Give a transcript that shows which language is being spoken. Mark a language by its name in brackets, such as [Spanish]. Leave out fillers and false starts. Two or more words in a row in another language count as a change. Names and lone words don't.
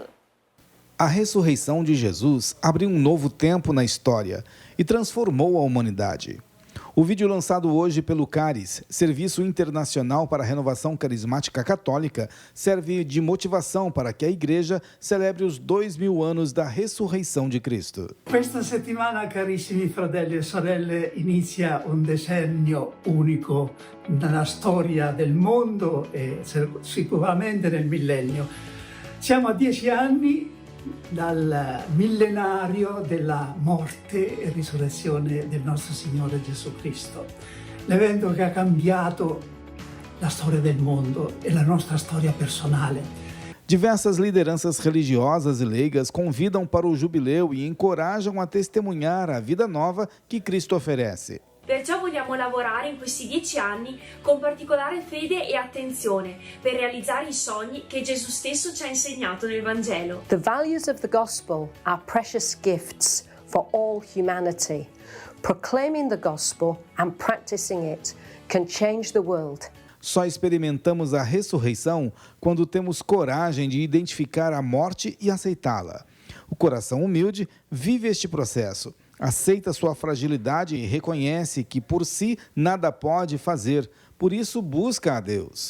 [Portuguese] A ressurreição de Jesus abriu um novo tempo na história e transformou a humanidade. O vídeo lançado hoje pelo CARIS, Serviço Internacional para a Renovação Carismática Católica, serve de motivação para que a Igreja celebre os 2000 anos da ressurreição de Cristo. [Italian] Questa settimana, carissimi fratelli e sorelle, inizia un decennio unico nella storia del mondo e sicuramente nel millennio. Siamo a 10 anni dal millenario della morte e risurrezione del nostro Signore Gesù Cristo, l'evento che ha cambiato la storia del mondo e la nostra storia personale. [Portuguese] Diversas lideranças religiosas e leigas convidam para o jubileu e encorajam a testemunhar a vida nova que Cristo oferece. [Italian] Perciò vogliamo lavorare in questi 10 anni con particolare fede e attenzione per realizzare i sogni che Gesù stesso ci ha insegnato nel Vangelo. [English] The values of the gospel are precious gifts for all humanity. Proclaiming the gospel and practicing it can change the world. [Portuguese] Só experimentamos a ressurreição quando temos coragem de identificar a morte e aceitá-la. O coração humilde vive este processo. Aceita sua fragilidade e reconhece que por si nada pode fazer, por isso busca a Deus.